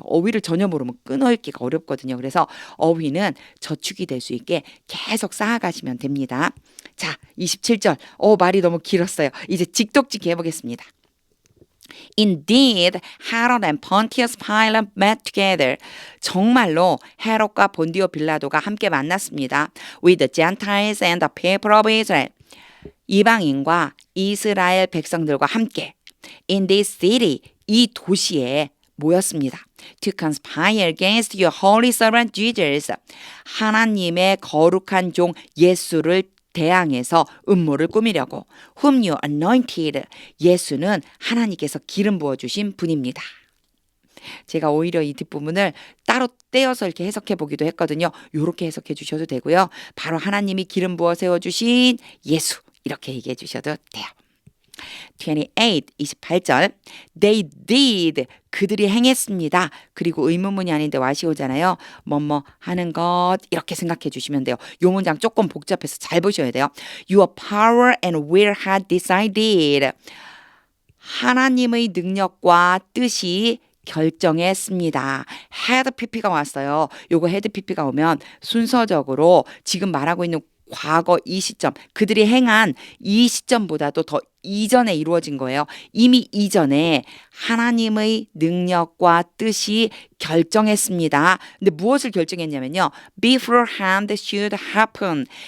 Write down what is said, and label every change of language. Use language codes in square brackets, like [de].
[ko] 어휘를 전혀 모르면 끊어 읽기가 어렵거든요. 그래서 어휘는 저축이 될 수 있게 계속 쌓아가시면 됩니다. 자, 27절. 말이 너무 길었어요. 이제 직독직 해보겠습니다. [en] Indeed, Herod and Pontius Pilate met together. [ko] 정말로 헤롯과 본디오 빌라도가 함께 만났습니다. [en] With the Gentiles and the people of Israel. [ko] 이방인과 이스라엘 백성들과 함께 [en] in this city, [ko] 이 도시에 모였습니다. [en] To conspire against your holy servant Jesus. [ko] 하나님의 거룩한 종 예수를 대항해서 음모를 꾸미려고. [en] Whom you anointed. [ko] 예수는 하나님께서 기름 부어주신 분입니다. 제가 오히려 이 뒷부분을 따로 떼어서 이렇게 해석해 보기도 했거든요. 이렇게 해석해 주셔도 되고요. 바로 하나님이 기름 부어 세워주신 예수 이렇게 얘기해 주셔도 돼요. [en] 28절. They did. [ko] 그들이 행했습니다. 그리고 의문문이 아닌데 와시 오잖아요. 뭐뭐 하는 것 이렇게 생각해 주시면 돼요. 이 문장 조금 복잡해서 잘 보셔야 돼요. [en] Your power and will had decided. [ko] 하나님의 능력과 뜻이 결정했습니다. had pp가 왔어요. 요거 had pp가 오면 순서적으로 지금 말하고 있는 과거 이 시점, 그들이 행한 이 시점보다도 더 이전에 이루어진 거예요. 이미 이전에 하나님의 능력과 뜻이 결정했습니다. 근데 무엇을 결정했냐면요. [en] beforehand should happen.